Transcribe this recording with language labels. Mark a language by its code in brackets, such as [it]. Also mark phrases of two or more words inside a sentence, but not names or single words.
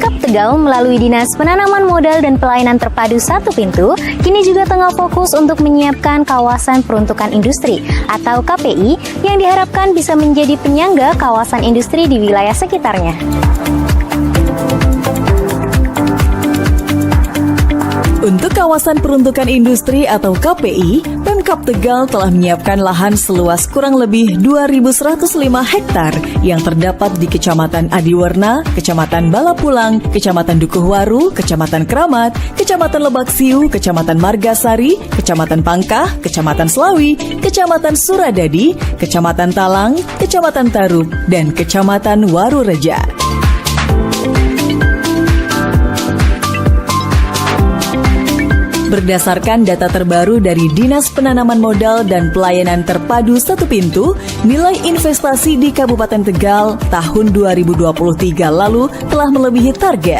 [id] Tegal melalui Dinas Penanaman Modal dan Pelayanan Terpadu Satu Pintu kini juga tengah fokus untuk menyiapkan kawasan peruntukan industri atau KPI yang diharapkan bisa menjadi penyangga kawasan industri di wilayah sekitarnya. Untuk kawasan peruntukan industri atau KPI, Pemkab Tegal telah menyiapkan lahan seluas kurang lebih 2.105 hektar yang terdapat di Kecamatan Adiwarna, Kecamatan Balapulang, Kecamatan Dukuhwaru, Kecamatan Kramat, Kecamatan Lebak Siu, Kecamatan Margasari, Kecamatan Pangkah, Kecamatan Slawi, Kecamatan Suradadi, Kecamatan Talang, Kecamatan Tarup, dan Kecamatan Warureja. Berdasarkan data terbaru dari Dinas Penanaman Modal dan Pelayanan Terpadu Satu Pintu, nilai investasi di Kabupaten Tegal tahun 2023 lalu telah melebihi target.